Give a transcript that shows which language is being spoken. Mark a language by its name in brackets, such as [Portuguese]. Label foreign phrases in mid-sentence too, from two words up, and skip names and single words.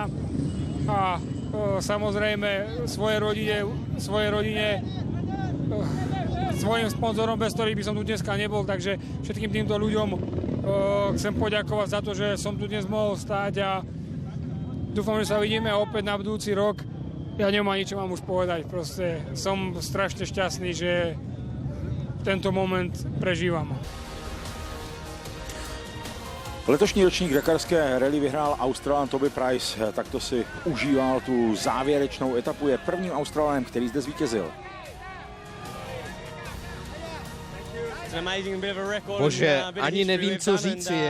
[Slovak] A samozrejme svojej rodine, svojim sponzorom, bez ktorých by som tu dneska nebol. Takže všetkým týmto ľuďom chcem poďakovať za to, že som tu dnes mohol stáť a dúfam, že sa vidíme opäť na budúci rok. Ja nemám ani čo vám už povedať. Proste som strašne šťastný, že tento moment prežívam. [Czech] Letošní ročník dakarské rally vyhrál Australan Toby Price, takto si užíval tu závěrečnou etapu, je prvním Australanem, který zde zvítězil. Bože, ani nevím, co říci.